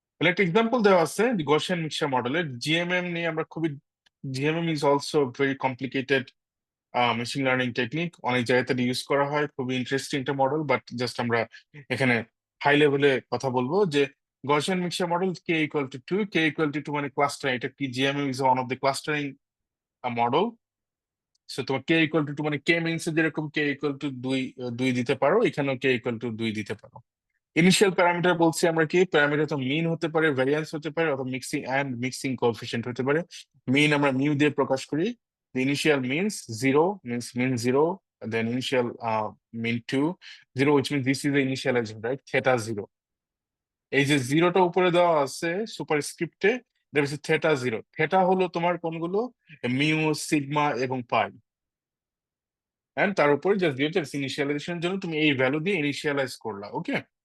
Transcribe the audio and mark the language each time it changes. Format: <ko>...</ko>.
<bn>একটা এক্সাম্পল দেওয়া আছে গসিয়ান মিক্সচার মডেলের। জিএমএম নিয়ে আমরা খুবই,</bn> <en>GMM is also very complicated machine learning technique,</en> <bn>অনেক জায়গাতে ইউজ করা হয়, খুবই ইন্টারেস্টিং একটা মডেল, বাট জাস্ট আমরা এখানে হাই লেভেলে কথা বলবো যে Gaussian mixture model K equal to 2, K equal to 2 মানে ক্লাস্টারিং, এটা কি</bn> <en>GMM is one of the clustering model.</en> <bn>So তোমার কে ইকুয়াল টু 2 মানে কে মিনস যেরকম কে ইকুয়াল টু 2 দিতে পারো, এখানেও কে ইকুয়াল টু 2 দিতে পারো। ইনিশিয়াল প্যারামিটার বলছি আমরা কি, প্যারামিটার তো মিন হতে পারে, ভ্যারিয়েন্স হতে পারে, অথবা মিক্সিং কোএফিসিয়েন্ট হতে পারে। মিন আমরা মিউ দিয়ে প্রকাশ করি।</bn> <en>The initial means 0 means mean 0, then initial mean 2, 0, which means this is the initialization, right? Theta 0.</en> <bn>এই যে জিরোটা উপরে দেওয়া আছে সুপার স্ক্রিপ্টে, এটা হচ্ছে থেটা 0। থেটা হলো তোমার কোনগুলো, মিউ, সিগমা এবং পাই, এন্ড তার উপরে জাস্ট ইনিশিয়ালাইজেশনের জন্য তুমি এই ভ্যালু দিয়ে ইনিশিয়ালাইজ করলা। ওকে,</bn>